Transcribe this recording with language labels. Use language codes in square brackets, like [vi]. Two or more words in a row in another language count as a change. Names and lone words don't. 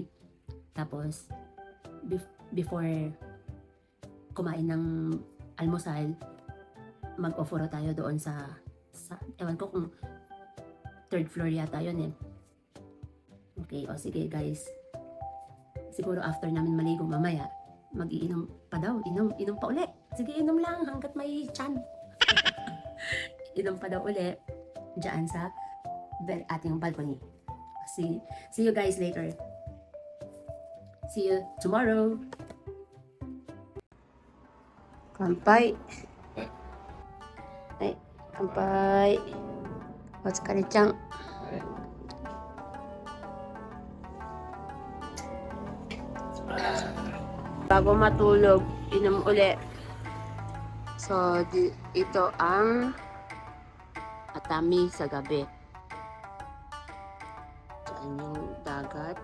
[tl] Tapos, before kumain ng almusal, mag-oforo tayo doon sa ewan ko kung [en] third floor [tl] yata yun eh. Okay, o sige guys. Siguro after namin maligo mamaya, Mag-iinom pa daw. Inom pa uli. Sige, inom lang hanggat may chan. Inom pa daw uli. Diyan sa ating balcony. [en] See you guys later. See you tomorrow. [ja] Kanpai. Ay, kanpai. Otsukare-chan. [tl] Bago matulog, inom uli. So, ito ang Atami sa gabi. Diyan yung dagat.